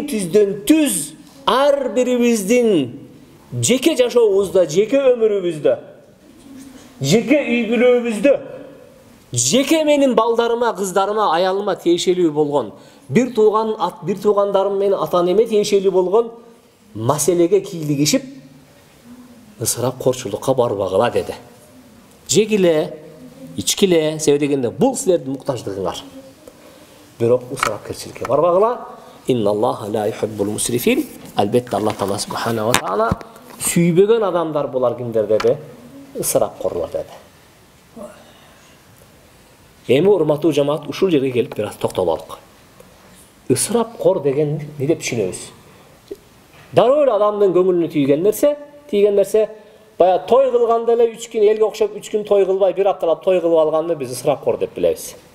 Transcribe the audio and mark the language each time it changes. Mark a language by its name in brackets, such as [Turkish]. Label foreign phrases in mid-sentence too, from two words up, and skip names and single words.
[Kyrgyz] түздөн түз ар бирибиздин жеке жашообузда, жеке өмүрүбүздө, жеке үй бүлөбүздө, жеке менин балдарыма, кыздарыма, аялыма тиешелүү болгон, бир туугандарым менен ата-энеме тиешелүү болгон маселеге кийлигишип, ысырап корчулукка барбагыла деди. Жегиле, ичкиле, себеби дегенде бул силердин муктаждыгыңар. Бирок ысырапкерчиликке барбагыла. [Arabic] إن الله لا يحب المسرفين. [Kyrgyz] Албетте Алла Таала [Arabic] سبحانه وتعالى [Kyrgyz] сүйбөгөн адамдар булар кимдер деди? Ысырапкорлор деди. Эми урматтуу жамаат, ушул жерге келип бир аз токтололук. Ысырапкор деген не деп түшүнөбүз? Дароо эле адамдын көңүлүнө тийген нерсе, бая той кылганда эле 3 күн элге окшоп 3 күн той кылбай, бир апталап той кылып алганды биз ысырапкор деп билебиз.